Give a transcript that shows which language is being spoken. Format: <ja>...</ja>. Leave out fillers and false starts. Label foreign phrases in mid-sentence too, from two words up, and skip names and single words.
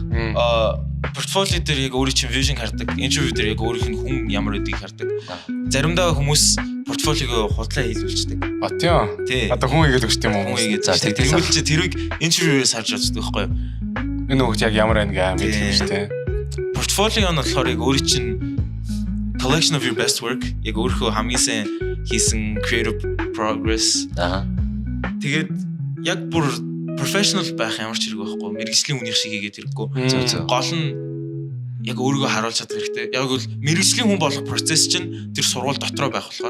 <mn>Portfolio дээр яг өөрийн чинь vision хардаг. Interview дээр яг өөрийнх нь хүн ямар байдгийг хардаг. Заримдаа хүмүүс портфолиогоо худлаа хийлүүлждэг. Тийм. Одоо хүн хийгээд өгч тийм үү? Хүн хийгээд за тэгвэл чи тэрийг интервьюээс харж үздэг байхгүй юу? Энэ хүүхд яг ямар байна гээ мэдэх юм шүү дээ. Портфолио нь болохоор яг өөрийн чинь</mn> <en>collection of your best work,</en> <mn>яг өөрийнхөө хамгийн сайн хийсэн</mn> <en>creative progress.</en> <mn>Тэгээд яг бүр professional байх ямар ч хэрэг байхгүй. Мэргэжлийн үнийх шиг хийгээд хэрэггүй. Гол нь яг өөрийгөө харуулж чадах хэрэгтэй. Яг бол мэргэжлийн хүн болох процесс чинь тэр сургууль дотроо байх болохоор.</mn>